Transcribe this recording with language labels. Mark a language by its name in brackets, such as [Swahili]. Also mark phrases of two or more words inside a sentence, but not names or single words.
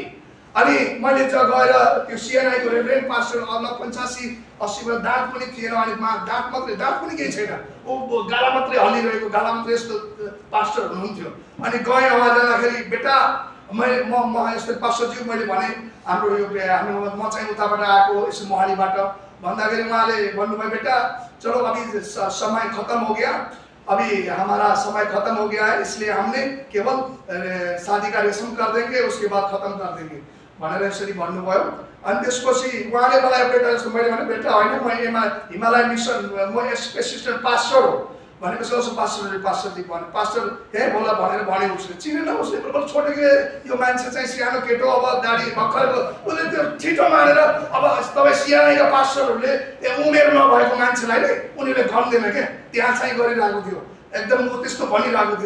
[Nepali] अनि मैले गएर त्यो सिएनआईको रेभरेन्ड पास्टर 85-80 दाँत पनि थिएन, अनि दाँत पनि केही छैन, ऊ गाला मात्रै हल्लिरहेको, गाला मात्रै यस्तो पास्टर हुनुहुन्थ्यो। अनि गएँ उहाँ जाँदाखेरि बेटा म यस्तो पास्टरज्यू मैले भने हाम्रो यो म चाहिँ उताबाट आएको यसो मोहालीबाट भन्दाखेरि उहाँले भन्नुभयो [Hindi] बेटा चलो अभी समय खत्म हो गया, अभी हमारा समय खत्म हो गया है, इसलिए हमने केवल शादी का रस्म कर देंगे, उसके बाद खत्म कर देंगे [Nepali] भनेर यसरी भन्नुभयो। अनि त्यसपछि उहाँले मलाई बेटा जस्तो मैले भने बेटा होइन म हिमालय मिसन म एसिस्टेन्ट पास्टर हो भनेपछि उसो पास्टरजी भने पास्टर हे बोला भनेर भने उसले चिनेन, उसले बल्ल छोडेको यो मान्छे चाहिँ सानो केटो, अब दाढी भर्खरको, उसले त्यो छिटो मानेर अब तपाईँ सिएनआईका पास्टरहरूले उमेर नभएको मान्छेलाई नै उनीहरूले गन्दैन क्या, त्यहाँ चाहिँ गरिरहेको थियो, एकदम त्यस्तो भनिरहेको थियो।